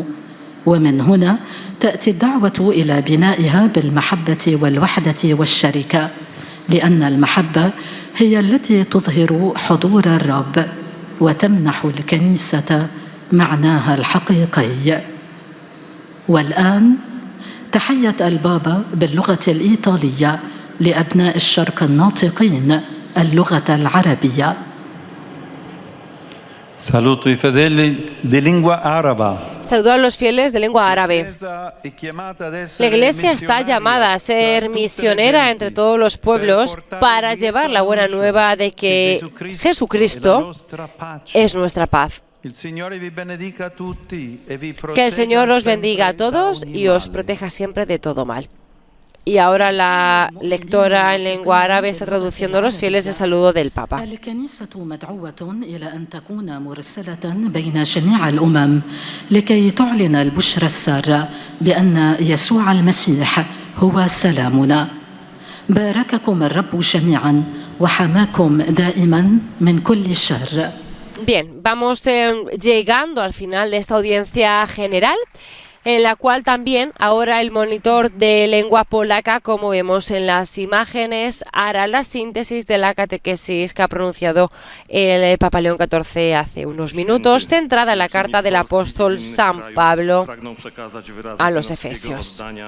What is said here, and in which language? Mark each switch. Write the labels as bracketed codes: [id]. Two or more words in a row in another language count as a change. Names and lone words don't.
[ar] ومن هنا تأتي الدعوة إلى بنائها بالمحبة والوحدة والشركة، لأن المحبة هي التي تظهر حضور الرب وتمنح الكنيسة معناها الحقيقي. والآن تحية البابا باللغة الإيطالية لأبناء الشرق الناطقين اللغة العربية. [it] Saluto i fedeli di lingua araba. [es] Saludo a los fieles de lengua árabe. La Iglesia está llamada a ser misionera entre todos los pueblos para llevar la buena nueva de que Jesucristo es nuestra paz. Que el Señor os bendiga a todos y os proteja siempre de todo mal. Y ahora la lectora en lengua árabe está traduciendo los fieles el saludo del Papa. [ar] الكنيسة مدعوة إلى أن تكون مرسلة بين جميع الأمم لكي تعلن البشرى السارة بأن يسوع المسيح هو سلامنا. بارككم الرب جميعا وحماكم دائما من كل شر. [es] Bien, vamos llegando al final de esta audiencia general, en la cual también ahora el monitor de lengua polaca, como vemos en las imágenes, hará la síntesis de la catequesis que ha pronunciado el Papa León XIV hace unos minutos, centrada en la carta del apóstol San Pablo a los Efesios.